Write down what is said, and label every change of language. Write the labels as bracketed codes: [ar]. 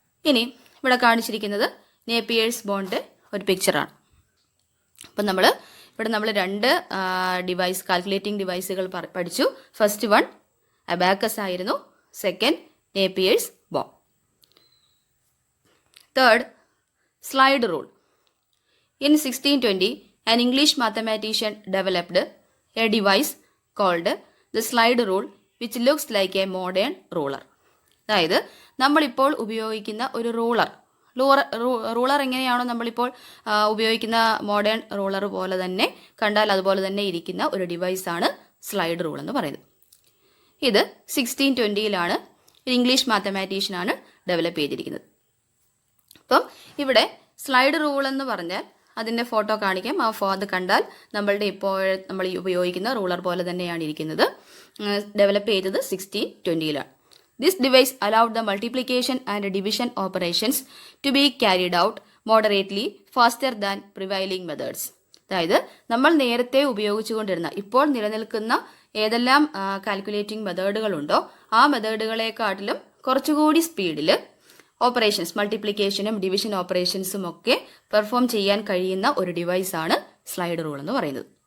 [ml] ഇനി ഇവിടെ കാണിച്ചിരിക്കുന്നത് നേപ്പിയേഴ്സ് ബോണിൻ്റെ ഒരു പിക്ചറാണ്. അപ്പം നമ്മൾ രണ്ട് കാൽക്കുലേറ്റിംഗ് ഡിവൈസുകൾ പഠിച്ചു. ഫസ്റ്റ് വൺ അബാക്കസ് ആയിരുന്നു, second നേപ്പിയേഴ്സ് bone. [en] Third, slide rule. In 1620, an English mathematician developed a device called the slide rule, which looks like a modern ruler. [ml] അതായത് നമ്മളിപ്പോൾ ഉപയോഗിക്കുന്ന ഒരു റൂളർ എങ്ങനെയാണോ നമ്മളിപ്പോൾ ഉപയോഗിക്കുന്ന മോഡേൺ റൂളർ പോലെ തന്നെ കണ്ടാൽ അതുപോലെ തന്നെ ഇരിക്കുന്ന ഒരു ഡിവൈസാണ് സ്ലൈഡ് റൂൾ എന്ന് പറയുന്നത്. ഇത് 1620 ഇംഗ്ലീഷ് മാത്തമാറ്റീഷ്യനാണ് ഡെവലപ്പ് ചെയ്തിരിക്കുന്നത്. അപ്പം ഇവിടെ സ്ലൈഡ് റൂൾ എന്ന് പറഞ്ഞാൽ അതിൻ്റെ ഫോട്ടോ കാണിക്കാം. അത് കണ്ടാൽ നമ്മൾ ഉപയോഗിക്കുന്ന റൂളർ പോലെ തന്നെയാണ് ഇരിക്കുന്നത്. ഡെവലപ്പ് ചെയ്തത് 1620. [en] This device allowed the multiplication and division operations to be carried out moderately faster than prevailing methods. [ml] അതായത് നമ്മൾ നേരത്തെ ഉപയോഗിച്ചുകൊണ്ടിരുന്ന, ഇപ്പോൾ നിലനിൽക്കുന്ന ഏതെല്ലാം കാൽക്കുലേറ്റിംഗ് മെത്തേഡുകളുണ്ടോ ആ മെത്തേഡുകളെക്കാട്ടിലും കുറച്ചുകൂടി സ്പീഡിൽ ഓപ്പറേഷൻസ്, മൾട്ടിപ്ലിക്കേഷനും ഡിവിഷൻ ഓപ്പറേഷൻസും ഒക്കെ പെർഫോം ചെയ്യാൻ കഴിയുന്ന ഒരു ഡിവൈസാണ് സ്ലൈഡ് റൂൾ എന്ന് പറയുന്നത്.